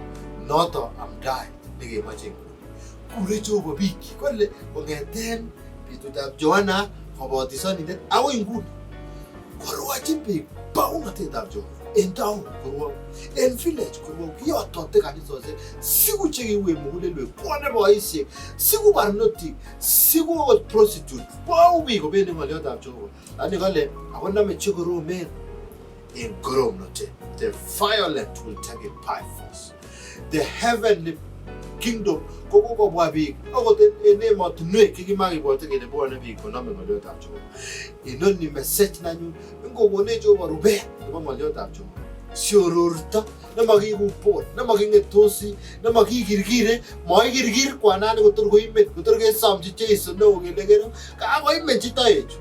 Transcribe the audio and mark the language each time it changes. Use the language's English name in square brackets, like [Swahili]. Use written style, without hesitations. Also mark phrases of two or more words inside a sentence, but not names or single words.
[Kalenjin] Noto amdai nekemoche kure Jehova biik kole kong'eten betutab Johana kobotisonindet akoi nguni korwochin biik baunatetab Jehova. En town kurwong, en village kurwong, kiyotote kanisosiek, siku chekiwe mugulelwek, bwone boisiek, siku barnotik, siku okot prostitute, bwau biik kobendi ng'oliotab Jehova. Lakini kole ako nome chekoromen en koromnotet. [English] The violent will take it by force. The heavenly kingdom [Kalenjin] kokobwa biik okot en emotinwek chekimakibwote kele bwone biik konome ng'oliotab Jehova. Inoni message nanyun ngokonech Jehova rubet nebo ng'oliotab Jehova. Siororto nemakikupot, nemaking'etosi, nemakikirkire, makikirkir kwanani kotor koimen, kotor kesomchi Jeiso neo kele kero kakoimenchi toechu.